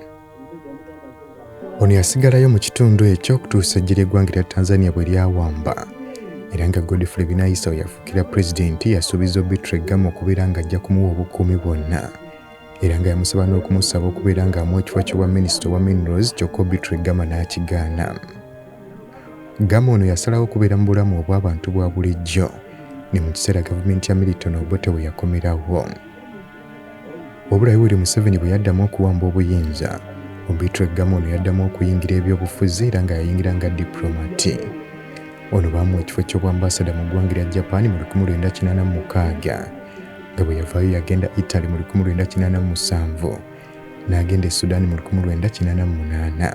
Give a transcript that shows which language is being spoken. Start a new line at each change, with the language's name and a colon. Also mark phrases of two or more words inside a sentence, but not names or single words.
Ganda: Ono yasigalayo mu kitundu ekyo okutuusa eggye ly'eggwanga erya Tanzania bwe lyawamba, era nga Godfrey Binaisa yafuukira pulezidenti yasuubiza Obitre Gama okubeera ng'ajja kumuwa obukuumi bwonna, era nga yamusaba n'okumusaba okubeera ng'amuwa ekifo ky'obwa minisita wa minerals kyokka Obitre Gama n'akigaana. Gama ono yasalawo okubeera mu bulamu obw'abantu bwa bulijjo ne mu kiseera gavumenti ya Milton Obitre bwe yakomerawo. Wabula Yoweri Museveni bwe yaddamu okuwamba obuyinza, Obitre Gama ono yaddamu okuyingira ebyobufuzi era nga yayingira nga diplomati. Ono baamuwa ekifo ky'obwambasada mu ggwanga erya Japan mu 1986, nga bwe yavaayo yagenda Italy mu 1987 n'agenda e Sudan mu 1988.